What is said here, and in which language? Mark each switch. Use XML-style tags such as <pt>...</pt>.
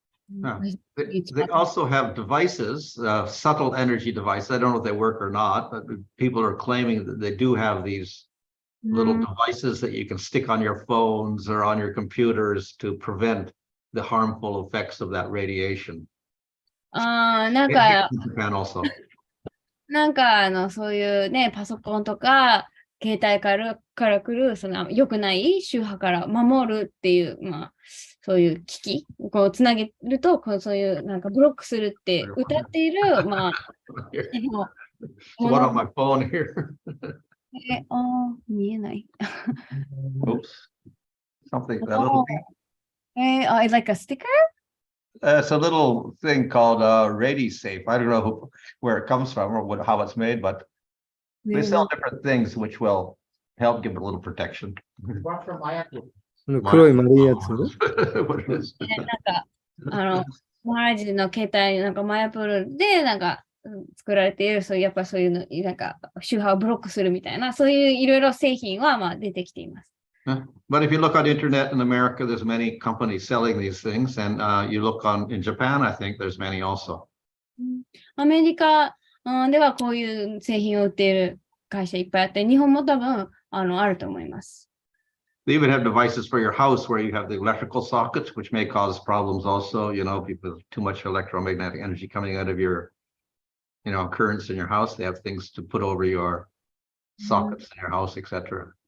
<en>They also have devices, subtle energy devices. I don't know if they work or not, but people are claiming that they do have these little Mm. devices that you can stick on your phones or on your computers to prevent the harmful effects of that radiation.</en> <ja>なん</ja> <en>In</en> <ja>か、</ja> <en>Japan also.</en> <ja>そういうね、パソコンとか、携帯から来る、良くない周波から守るっていう、そういう機器をこうつなげると、そういうブロックするって歌っている、</ja> <en>So what on my phone here?</en> <ja>見えない。</ja> <en>Oops. Something, that little thing. Like a sticker? It's a little thing called RadiSafe. I don't know where it comes from or how it's made, but they sell different things which will help give it a little protection.</en> <ja>その黒い丸いやつ</ja> <en>What it is.</en> <ja>マハラジの携帯、マヤプールで、作られている、やっぱそういうの、周波をブロックするみたいな、そういういろいろ製品は、出てきています。</ja> <en>But if you look on internet in America, there's many companies selling these things, and you look in Japan, I think there's many also.</en> <ja>アメリカではこういう製品を売っている会社いっぱいあって、日本も多分あると思います。</ja> <en>They even have devices for your house where you have the electrical sockets, which may cause problems also, people with too much electromagnetic energy coming out of your, currents in your house. They have things to put over your sockets in your house, etc.</en>